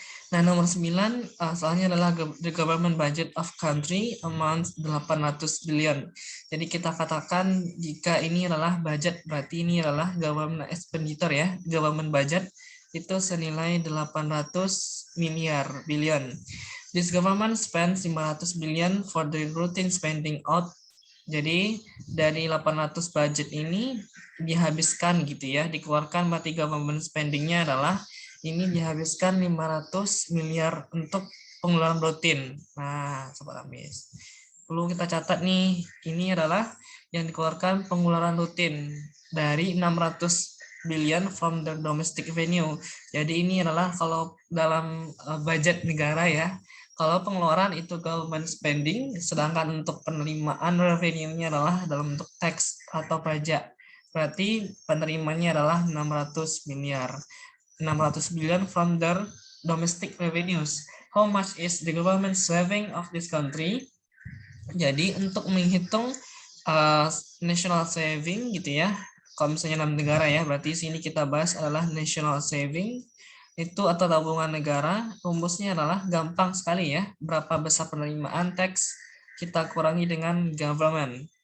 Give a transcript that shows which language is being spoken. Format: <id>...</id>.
<id>Nah, nomor 9 soalnya adalah</id> <en>the government budget of country amounts 800 billion.</en> <id>Jadi kita katakan jika ini adalah budget, berarti ini adalah government expenditure ya, government budget itu senilai 800 miliar billion.</id> <en>This government spends 500 billion for the routine spending out.</en> <id>Jadi dari 800 budget ini dihabiskan gitu ya, dikeluarkan berarti government spendingnya adalah ini dihabiskan 500 miliar untuk pengeluaran rutin. Nah, Sobat Ambis, perlu kita catat nih, ini adalah yang dikeluarkan pengeluaran rutin dari</id> <en>600 billion from the domestic revenue.</en> <id>Jadi ini adalah kalau dalam budget negara ya, kalau pengeluaran itu government spending, sedangkan untuk penerimaan revenue-nya adalah dalam bentuk tax atau pajak. Berarti penerimanya adalah 600 miliar.</id> <en>600 billion from their domestic revenues. How much is the government saving of this country?</en> <id>Jadi untuk menghitung national saving gitu ya, kalau misalnya dalam negara ya, berarti sini kita bahas adalah national saving itu atau tabungan negara. Rumusnya adalah gampang sekali ya, berapa besar penerimaan teks kita kurangi dengan government.</id>